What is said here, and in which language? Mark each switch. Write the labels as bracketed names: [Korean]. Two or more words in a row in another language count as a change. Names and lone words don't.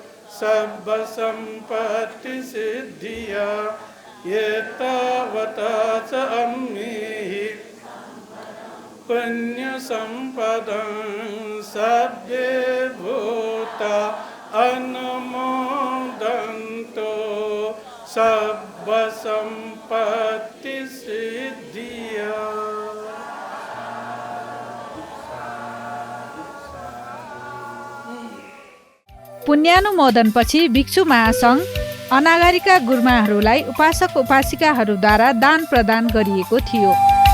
[Pali] सर्वसम्पत्तिसिद्धिया एतावता च अम्भिः पुण्यसम्पदं सर्वे भूता अनुमोदन्तु सर्वसम्पत्तिसिद्धिया। [Nepali] पुण्यानुमोदनपछि भिक्षु महासङ्घ अनागारिका गुरुमाहरूलाई उपासक उपासिकाहरूद्वारा दान प्रदान गरिएको थियो।